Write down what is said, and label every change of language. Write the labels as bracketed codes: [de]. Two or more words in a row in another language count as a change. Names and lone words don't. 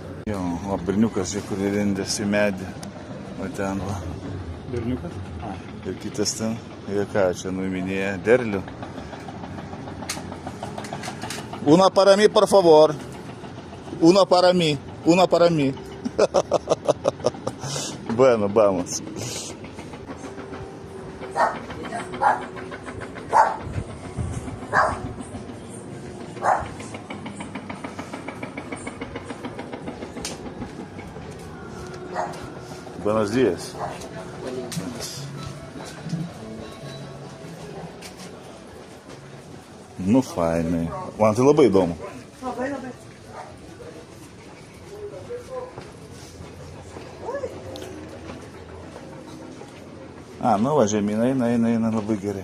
[lt] Jo, o berniukas, kur įlindęs į medį. O ten va. Berniukas? Ir kitas ten. Ir ką, čia nuiminėja derlių. [es] Una para mí, por favor. Una para mí. Una para mí. Bueno, vamos. Buenos días. [lt] Nu, fainai. Man tai labai įdomu. Labai. Nu va, žemyn eina labai gerai.